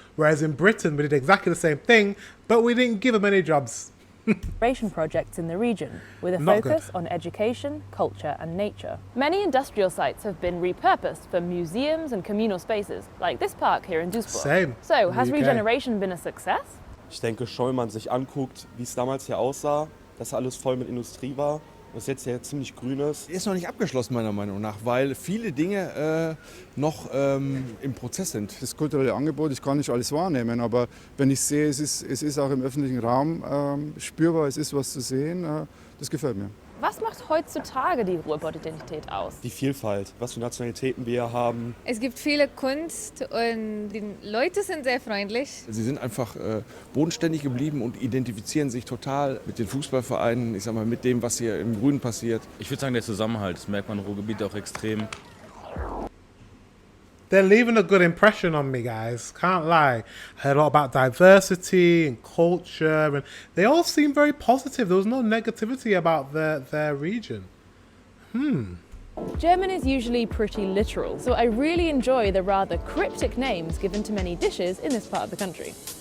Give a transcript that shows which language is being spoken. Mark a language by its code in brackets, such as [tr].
[en] Whereas in Britain, we did exactly the same thing, but we didn't give them any jobs. Projects in the region, with a focus on education, culture and nature. Many industrial sites have been repurposed for museums and communal spaces, like this park here in Duisburg. Same. So, has regeneration been a success? [de] Ich denke schon, wenn man sich anguckt, wie es damals hier aussah, dass alles voll mit Industrie war, was jetzt hier ziemlich grün ist. Ist noch nicht abgeschlossen meiner Meinung nach, weil viele Dinge noch im Prozess sind. Das kulturelle Angebot, ich kann nicht alles wahrnehmen, aber wenn ich sehe, es ist auch im öffentlichen Raum spürbar, es ist was zu sehen, das gefällt mir. Was macht heutzutage die Ruhrpott-Identität aus? Die Vielfalt, was für Nationalitäten wir haben. Es gibt viele Kunst und die Leute sind sehr freundlich. Sie sind einfach bodenständig geblieben und identifizieren sich total mit den Fußballvereinen, ich sag mal, mit dem, was hier im Grünen passiert. Ich würde sagen, der Zusammenhalt, das merkt man im Ruhrgebiet auch extrem. [en] They're leaving a good impression on me, guys. Can't lie. I heard a lot about diversity and culture, and they all seem very positive. There was no negativity about their region. German is usually pretty literal, so I really enjoy the rather cryptic names given to many dishes in this part of the country.